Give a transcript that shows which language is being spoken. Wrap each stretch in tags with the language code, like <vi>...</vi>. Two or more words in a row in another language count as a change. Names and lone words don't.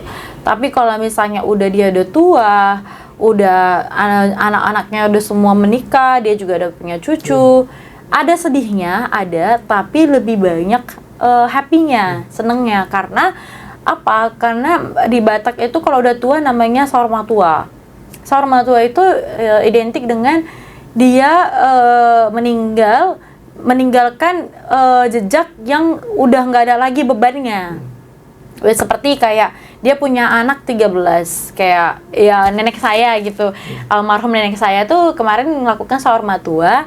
<id>Tapi kalau misalnya udah dia udah tua, udah anak-anaknya udah semua menikah, dia juga udah punya cucu, ada sedihnya, ada, tapi lebih banyak happy-nya, senengnya. Karena apa? Karena di Batak itu kalau udah tua namanya saur matua. Saur matua itu identik dengan dia meninggalkan jejak yang udah nggak ada lagi bebannya. Seperti kayak dia punya anak 13, kayak ya nenek saya gitu. Almarhum nenek saya tuh kemarin melakukan saur matua.</id>